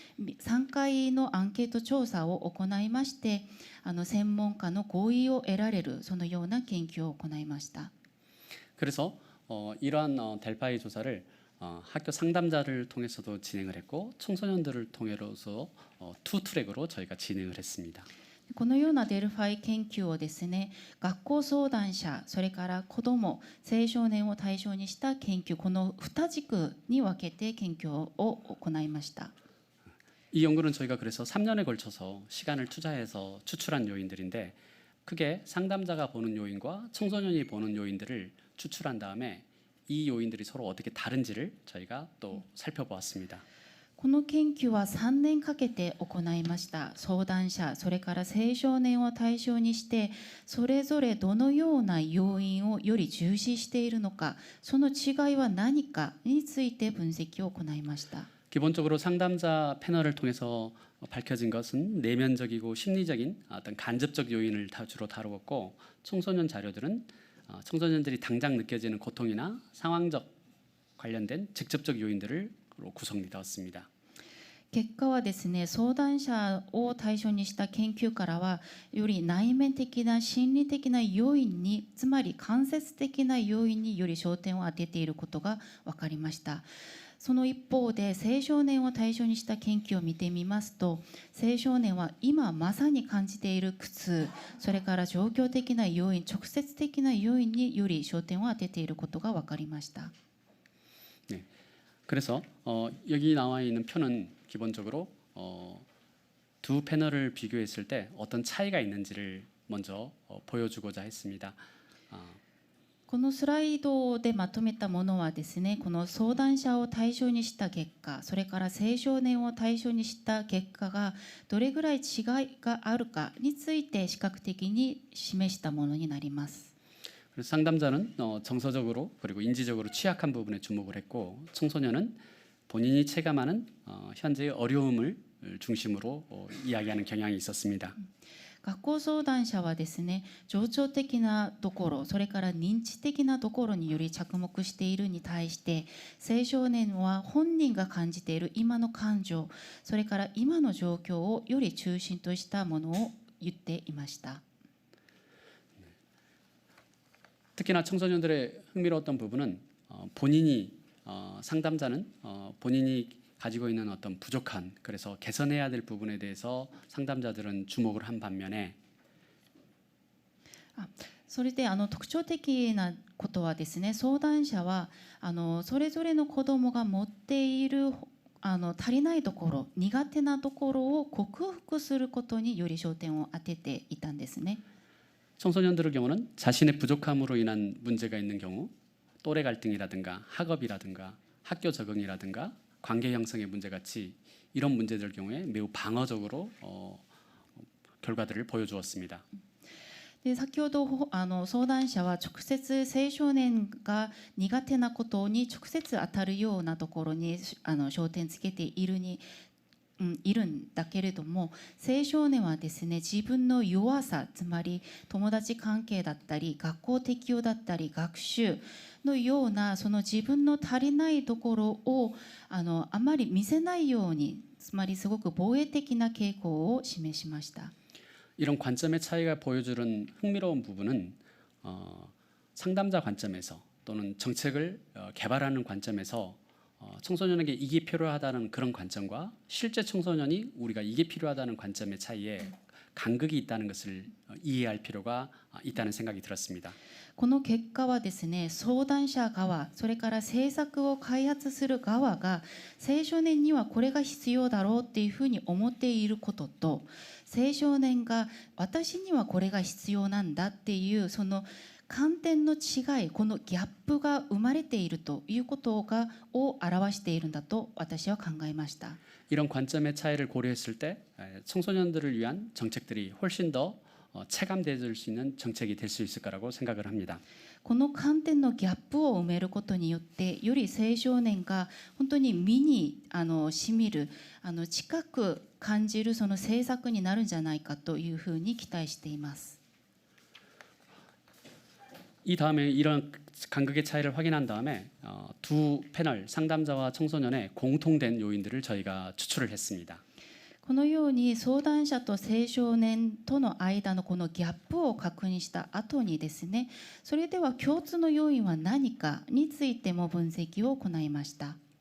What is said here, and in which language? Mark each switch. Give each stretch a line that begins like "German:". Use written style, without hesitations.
Japanese: 3回のアンケート調査を行いまして、専門家の合意を得られるそのような研究を行いました。
Korean: 그래서 이러한 델파이 조사를 학교 상담자를 통해서도 진행을 했고 청소년들을 통해서 투 트랙으로 저희가 진행을 했습니다.
Japanese: このようなデルファイ研究をですね、学校相談者、それから子ども、青少年を対象にした研究、この2軸に分けて研究を行いました。
Korean: 이 연구는 저희가 그래서 3년에 걸쳐서 시간을 투자해서 추출한 요인들인데 크게 상담자가 보는 요인과 청소년이 보는 요인들을 추출한 다음에 이 요인들이 서로 어떻게 다른지를 저희가 또 살펴보았습니다.
Japanese: この研究は3年かけて行いました。相談者、それから青少年を対象にして、それぞれどのような要因をより重視しているのか、その違いは何かについて分析を行いました。
Korean: 기본적으로 상담자 패널을 통해서 밝혀진 것은 내면적이고 심리적인 어떤 간접적 요인을 주로 다루었고 청소년 자료들은 청소년들이 당장 느껴지는 고통이나 상황적 관련된 직접적 요인들을 구성되었습니다.
Japanese: 結果はですね、相談者を対象にした研究からはより内面的な心理的な要因に、つまり間接的な要因により焦点を当てていることが分かりました。その一方で青少年を対象にした研究を見てみますと、青少年は今まさに感じている苦痛、それから状況的な要因、直接的な要因により焦点を当てていることが分かりました。
Korean: 네, 그래서 여기 나와 있는 표는 기본적으로 두 패널을 비교했을 때 어떤 차이가 있는지를 먼저 보여주고자 했습니다.
Japanese: このスライドでまとめたものはですね、この相談者を対象にした結果、それから青少年を対象にした結果がどれぐらい違いがあるかについて視覚的に示したものになります。
Korean: 그래서 상담자는 정서적으로 그리고 인지적으로 취약한 부분에 주목을 했고 청소년은 본인이 체감하는 현재의 어려움을 중심으로 이야기하는 경향이 있었습니다.
Japanese: 学校相談者はですね、情緒的なところ、それから認知的なところにより着目しているに対して、青少年は本人が感じている今の感情、それから今の状況をより中心としたものを言っていました。
Korean: 특히나 청소년들의 흥미로웠던 부분은 본인이 상담자는 본인이 가지고 있는 어떤 부족한, 그래서 개선해야 될 부분에 대해서 상담자들은 주목을 한 반면에
Japanese: それで特徴的なことはですね、相談者はそれぞれの子どもが持っている足りないところ、苦手なところを克服することにより焦点を当てていたんですね。
Korean: 청소년들의 경우는 자신의 부족함으로 인한 문제가 있는 경우, 또래 갈등이라든가 학업이라든가 학교 적응이라든가 관계 형성의 문제같이 이런 문제들 경우에 매우 방어적으로 결과들을 보여주었습니다.
Japanese: で先ほど相談者は直接青少年が苦手なことに直接当たるようなところに焦点つけているんだけれども、青少年はですね、自分の弱さ、つまり友達関係だったり学校適応だったり学習のようなその自分の足りないところをあまり見せないように、つまりすごく防衛的な傾向を示しました。
Korean: 이런 관점의 차이가 보여주는 흥미로운 부분은 상담자 관점에서 또는 정책을 개발하는 관점에서 청소년에게 이게 필요하다는 그런 관점과 실제 청소년이 우리가 이게 필요하다는 관점의 차이에 간극이 있다는 것을 이해할 필요가 있다는 생각이 들었습니다.
Japanese: この結果はですね、相談者側、それから政策を開発する側が青少年にはこれが必要だろうっていうふうに思っていることと、青少年が私にはこれが必要なんだっていうその観点の違い、このギャップが生まれているということを表しているんだと私は考えました。
Korean: 이런 관점의 차이를 고려했을 때 청소년들을 위한 정책들이 훨씬 더 체감될 수 있는 정책이 될 수 있을 거라고 생각을 합니다.
Japanese: この観点のギャップを埋めることによってより青少年が本当に身にしみる近く感じるその政策になるんじゃないかというふうに期待しています。
Korean: 이 다음에 이런 간극의 차이를 확인한 다음에 두 패널 상담자와 청소년의 공통된 요인들을 저희가 추출을 했습니다.
Japanese: このように相談者と青少年との間のこのギャップを確認した後にですね、それでは共通の要因は何かについても分析を行いました。